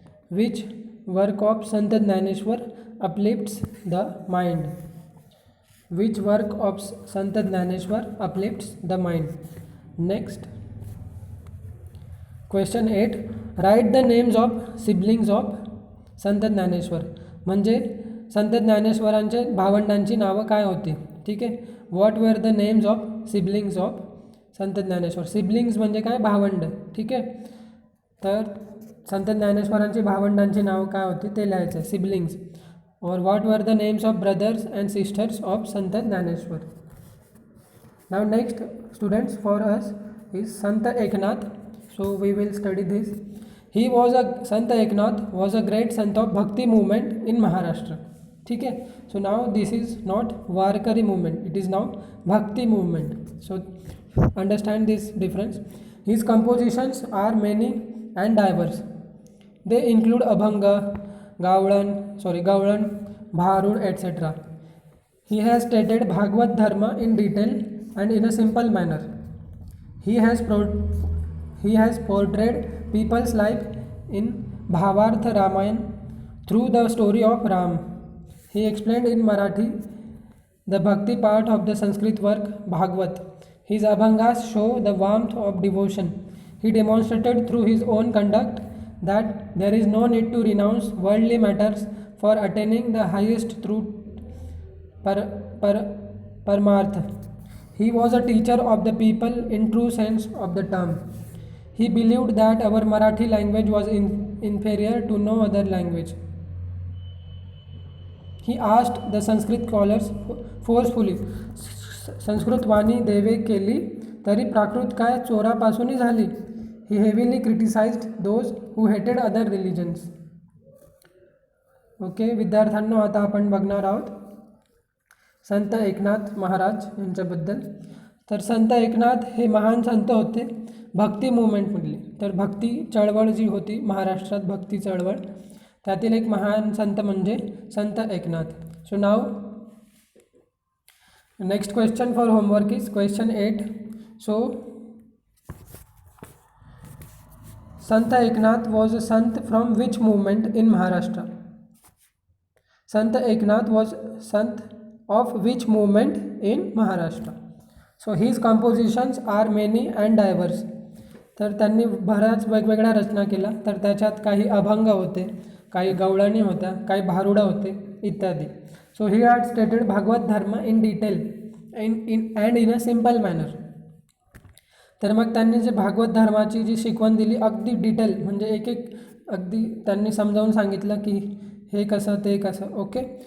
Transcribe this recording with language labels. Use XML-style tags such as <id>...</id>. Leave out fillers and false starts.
<en>Which work of Sant Jnaneshwar uplifts the mind? Which work of Sant Jnaneshwar uplifts the mind? Next, question 8. Write the names of siblings of Sant Jnaneshwar.</en> <mr>म्हणजे संत ज्ञानेश्वरांच्या भावंडांची नावं काय होती? ठीक आहे.</mr> <en>What were the names of siblings of Sant Jnaneshwar. Siblings</en> <mr>म्हणजे काय? भावंड. ठीक आहे. तर संत ज्ञानेश्वरांची भावंडांची नावं काय होती ते लिहायचं आहे, सिबलिंग्स.</mr> <hi>और</hi> <en>What were the names of brothers and sisters of Sant Dnyaneshwar. Now next students for us is Sant Eknath. So we will study this. He was Sant Eknath was a great sant of bhakti movement in Maharashtra.</en> <hi>ठीक है.</hi> <en>So now this is not Warkari movement, it is now bhakti movement. So understand this difference. His compositions are many and diverse. They include abhang, gavlan, bharud, etc. He has stated Bhagavad Dharma in detail and in a simple manner. He has portrayed people's life in Bhavartha Ramayana through the story of Ram. He explained in Marathi the bhakti part of the Sanskrit work Bhagavad. His abhangas show the warmth of devotion. He demonstrated through his own conduct that there is no need to renounce worldly matters for attaining the highest truth, Paramartha. He was a teacher of the people in true sense of the term. He believed that our Marathi language was inferior to no other language. He asked the Sanskrit scholars forcefully,</en> <mr>Sanskrit वाणी देवे केली तरी प्राकृत काय चोरापासूनही झाली.</mr> <en>He heavily criticized those who hated other religions.</en> <mr>Okay विद्यार्थ्यांनो, आता आपण बघणार आहोत संत एकनाथ महाराज यांच्याबद्दल. तर संत एकनाथ हे महान संत होते भक्ती मूवमेंटमधले. तर भक्ती चळवळ जी होती महाराष्ट्रात, भक्ती चळवळ, त्यातील एक महान संत म्हणजे संत Eknath.</mr> <en>So नाव next question for homework is question 8. So Sant Eknath was a sant from which movement in Maharashtra? Sant Eknath was sant of which movement in Maharashtra? So his compositions are many and diverse.</en> <mr>तर त्यांनी बऱ्याच वेगवेगळ्या रचना केल्या. तर त्याच्यात काही अभंग होते, काही गवळणी होत्या, काही भारुडं होते इत्यादी.</mr> <en>So he had stated Bhagavata dharma in detail and in a simple manner.</en> <mr>तर मग त्यांनी जे भागवत धर्माची जी शिकवण दिली अगदी डिटेल, म्हणजे एक अगदी त्यांनी समजावून सांगितलं की हे कसं ते कसं. ओके.</mr>